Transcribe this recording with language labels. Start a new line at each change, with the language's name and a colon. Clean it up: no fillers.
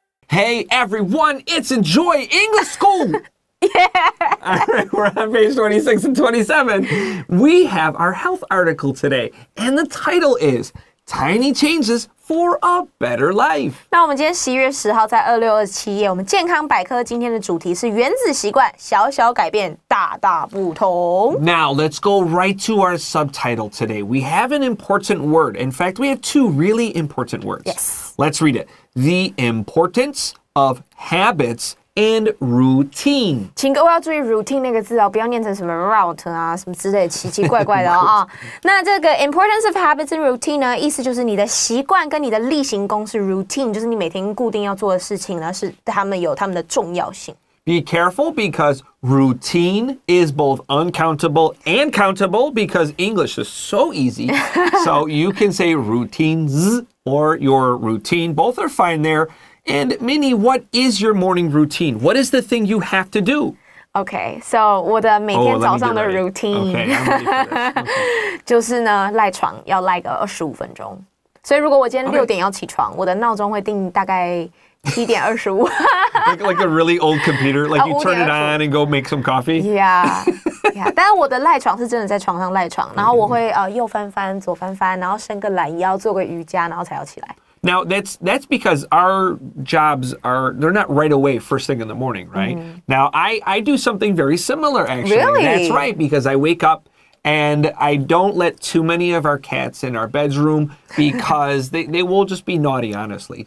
English: Hey everyone, it's Enjoy English School! Yeah! All right, we're on page 26 and 27. We have our health article today, and the title is Tiny Changes for a Better Life.
Chinese: 那我们今天11月10号在2627页，我们健康百科今天的主题是原子习惯，小小改变，大大不同。
English: Now, let's go right to our subtitle today. We have an important word. In fact, we have two really important words. Yes. Let's read it. The importance of habits and routine.
Chinese: 请各位要注意 routine 那个字哦，不要念成什么 route 啊，什么之类奇奇怪怪的啊。那这个
English: importance of habits and routine
Chinese: 呢，意思就是你的习惯跟你的例行公事 routine， 就是你每天固定要做的事情呢，是他们有他们的重要性。
English: Be careful because routine is both uncountable and countable because English is so easy. So you can say routines or your routine. Both are fine there. And Minnie, what is your morning routine? What is the thing you have to do? Okay, so
Chinese: 我的每天早上的 routine，
English: Okay, I'm ready for this. Okay.
Chinese: 就是呢赖床要赖个25分钟。所以如果我今天6点要起床，我的闹钟会定大概7点25。
English: like a really old computer, like you turn it on and go make some coffee? Yeah.
Chinese: 但是我的赖床是真的在床上赖床，然后我会右翻翻左翻翻，然后伸个懒腰做个瑜伽，然后才要起来。
English: Now, that's because our jobs they're not right away first thing in the morning, right? Now, I do something very similar, actually. Really? That's right, because I wake up and I don't let too many of our cats in our bedroom because they will just be naughty, honestly.